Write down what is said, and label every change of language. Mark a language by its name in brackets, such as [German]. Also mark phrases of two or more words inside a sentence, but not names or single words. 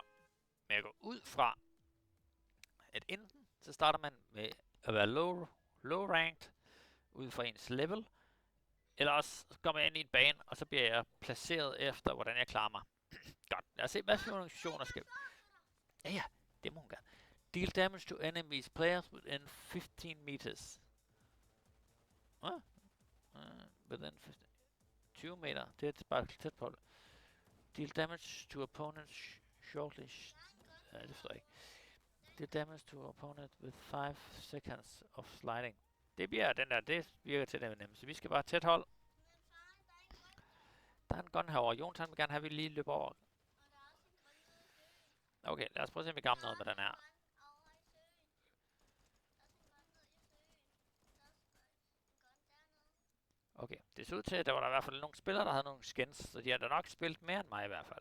[Danish] Men jeg går ud fra, at enten så starter man med at være [English] low ranked, [Danish] ud fra ens level. Eller også så kommer jeg ind i en bane, og så bliver jeg placeret efter, hvordan jeg klarer mig. Godt, lad os se, hvad for nogle organisationer skal... Ja, det må hun gerne. [English] Deal damage to enemies players within 15 meters. Within 15... [Danish] 20 meter, det er bare tæt på det. [English] Deal damage to opponents shortly... [Danish] Ja, det forstår jeg ikke. [English] Deal damage to opponent with 5 seconds of sliding. [Danish] Det bliver den der, det virker til det nemt. Så vi skal bare tæt hold. Der er en gun herovre. Jon, han vil gerne have, at vi lige løber over. Okay, lad os prøve at se, om vi kan noget med den her. Okay, det ser ud til, at der var der i hvert fald nogle spillere, der havde nogle skins, så de har da nok spillet mere end mig i hvert fald.